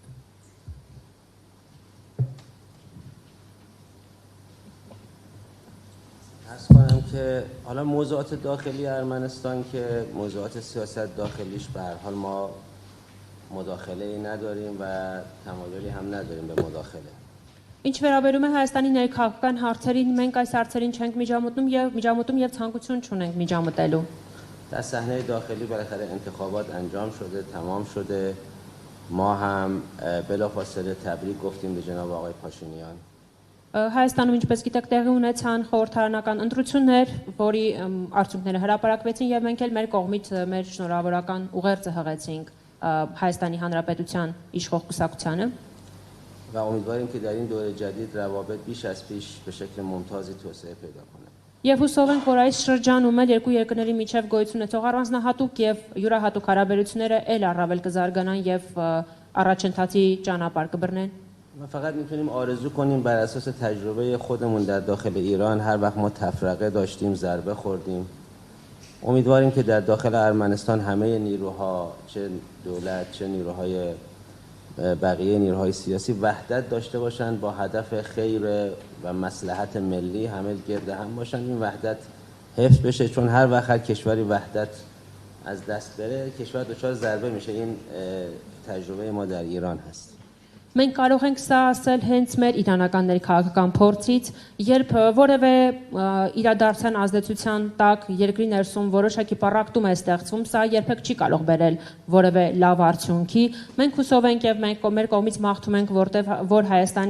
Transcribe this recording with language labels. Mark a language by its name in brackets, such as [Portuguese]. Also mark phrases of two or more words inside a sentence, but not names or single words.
[Persian] کنم که حالا موضوعات داخلی ارمنستان که موضوعات سیاست داخلیش به هر حال ما مداخله نداریم و تمایلی هم نداریم به مداخله. [Armenian] Ինչ վերաբերում է Հայաստանի ներքաղաքական հարցերին, մենք այս հարցերին չենք միջամտում եւ ցանկություն չունենք միջամտելու. [Persian] در صحنه داخلی بالاخره انتخابات انجام شده، تمام شده. ما هم بلافاصله تبریک گفتیم به جناب آقای پاشینیان. [Armenian] Հայաստանում ինչպես գիտեք տեղի ունեցան խորհրդարանական ընտրություններ, որի արդյունքները հրապարակվեցին եւ մենք էլ մեր կողմից մեր շնորհավորական ուղերձը հղեցինք Հայաստանի Հանրապետության իշխող կուսակցությանը [Persian] و امیدواریم که در این دور جدید روابط بیش از پیش به شکل ممتازی توسعه پیدا کنه. [Armenian] Եվ հուսով ենք, որ այս շրջանում էլ երկու երկրների միջև գոյություն ունեցող առանձնահատուկ եւ յուրահատուկ հարաբերությունները ել առավել կզարգանան եւ առաջընթացի ճանապարհ կբռնեն. [Persian] ما فقط میتونیم آرزو کنیم بر اساس تجربه خودمون در داخل ایران هر وقت ما تفرقه داشتیم ضربه خوردیم امیدواریم که در داخل ارمنستان همه نیروها چه دولت چه نیروهای بقیه نیروهای سیاسی وحدت داشته باشند با هدف خیر و مصلحت ملی همه گرد هم باشند این وحدت حفظ بشه چون هر وقت هر کشوری وحدت از دست بره کشور دچار ضربه میشه این تجربه ما در ایران هست. [Armenian] Մենք կարող ենք սա ասել հենց մեր իրանական քաղաքական փորձից, երբ որևէ իրադարձության ազդեցության տակ երկրի ներսում որոշակի պառակտում է ստեղծվում, սա երբեք չի կարող բերել որևէ լավ արդյունքի։ Մենք հուսով ենք եւ մենք մեր կողմից մաղթում ենք, որ Հայաստանի